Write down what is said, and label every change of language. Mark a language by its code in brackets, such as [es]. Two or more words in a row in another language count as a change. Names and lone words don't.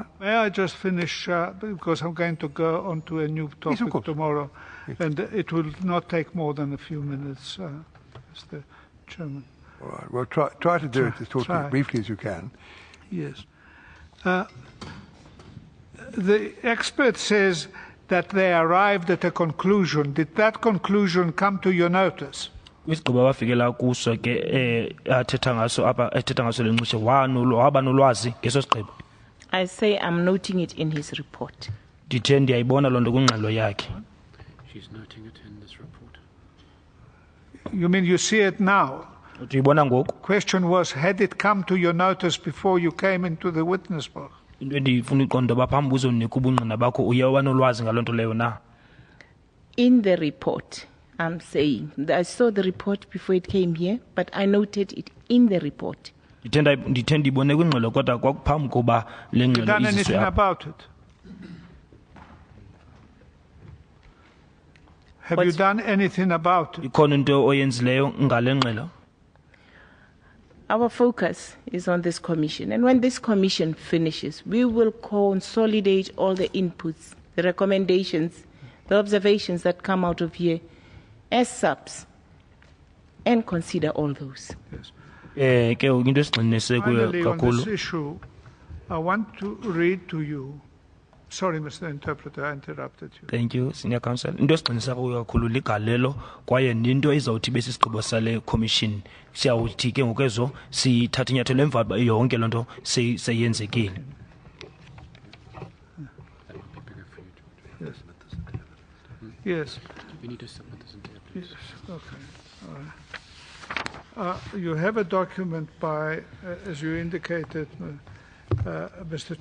[en] May I just finish, because I'm going to go on to a new topic tomorrow, and it will not take more than a few minutes, Mr. Chairman. All right, well, try to do it as briefly as you can. Yes. The expert says that they arrived at a conclusion. Did that conclusion come to your notice? [xh] Isigqibo bafikela kuso ke athetha ngaso apha ethetha ngaso lenxushe waba nolwazi ngeso sigqibo. [en] I say I'm noting it in his report. [xh] Ndithe ndiyayibona loo nto kwingxelo yakhe. [en] She's noting it in this report. You mean you see it now? [xh] Uyibona ngoku? [en] Question was, had it come to your notice before you came into the witness box? [xh] into endifuna iqonda uba phambi uzonika ubungqina bakho uye wanolwazi ngaloo nto leyo na? [en] In the report, I'm saying, I saw the report before it came here, but I noted it in the report. [xh] Ndithe ndibone kwingxelo kodwa kwakuphambi koba le [en] You [xh] ngxelo [en] done [xh] iziswe [en] anything [xh] apha. [en] about it? Have you done anything about it? [xh] Ikhona into oyenzileyo ngale ngxelo? [en] Our focus is on this commission, and when this commission finishes, we will consolidate all the inputs, the recommendations, the observations that come out of here as subs, and consider all those. [xh] Ke into esigxinise kuyo [en] Finally, on this [xh] kakhulu. [en] issue, I want to read to you. Sorry, Mr. Interpreter, I interrupted you. Thank you, Senior Counsel. [xh] Into esigxinisa kuyo kakhulu ligalelo kwaye ninto izawuthi besisigqibo sale commission. Siyawuthi ke ngokezo sithatha inyathelo emva yonke lonto seyenzekile. [en] Yes. Yes. We need to submit this into Yes. Okay. All right. You have a document by, as you indicated, Mr.